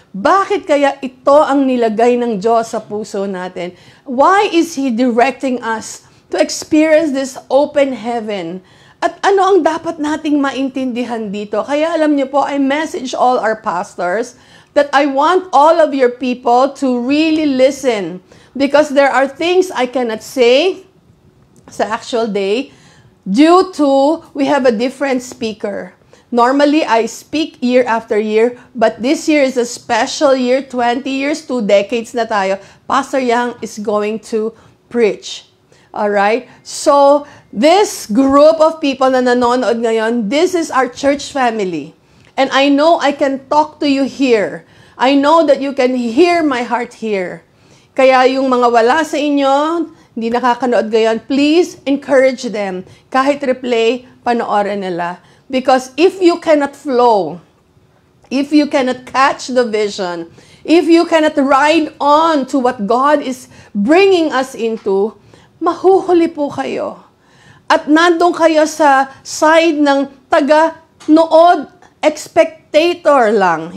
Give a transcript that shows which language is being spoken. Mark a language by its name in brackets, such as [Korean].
[Filipino] Bakit kaya ito ang nilagay ng Diyos sa puso natin? [English] Why is He directing us to experience this open heaven? [Filipino] At ano ang dapat nating maintindihan dito? Kaya alam niyo po, [English] I message all our pastors that I want all of your people to really listen. Because there are things I cannot say sa actual day due to we have a different speaker. Normally, I speak year after year, but this year is a special year, 20 years, 2 decades [Filipino] na tayo. [English] Pastor Yang is going to preach. Alright? So, this group of people [Filipino] na nanonood ngayon, [English] this is our church family. And I know I can talk to you here. I know that you can hear my heart here. [Filipino] Kaya yung mga wala sa inyo, hindi nakakanood ngayon, [English] please encourage them. [Filipino] Kahit replay, panoorin nila. [English] Because if you cannot flow, if you cannot catch the vision, if you cannot ride on to what God is bringing us into, [Filipino] mahuhuli po kayo. At nandun kayo sa side ng taga-nood, spectator lang.